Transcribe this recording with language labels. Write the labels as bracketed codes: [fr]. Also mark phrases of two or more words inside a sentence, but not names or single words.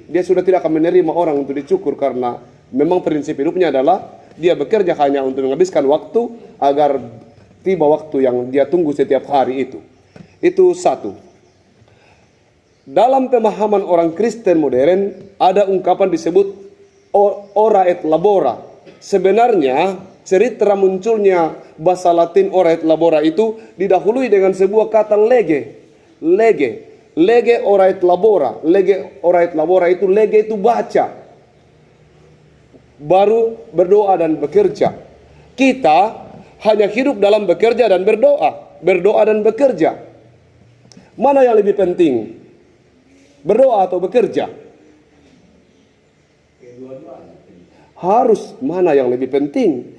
[id] Dia sudah tidak akan menerima orang untuk dicukur karena memang prinsip hidupnya adalah dia bekerja hanya untuk menghabiskan waktu agar tiba waktu yang dia tunggu setiap hari itu. Itu satu. Dalam pemahaman orang Kristen modern ada ungkapan disebut [la] ora et labora. [id] Sebenarnya cerita munculnya bahasa Latin [la] ora et labora [id] itu didahului dengan sebuah kata lege. [la] Lege ora et labora. Lege ora et labora itu, lege itu baca. [id] Baru berdoa dan bekerja. Kita hanya hidup dalam bekerja dan berdoa. Berdoa dan bekerja. Mana yang lebih penting? Berdoa atau bekerja? Harus mana yang lebih penting.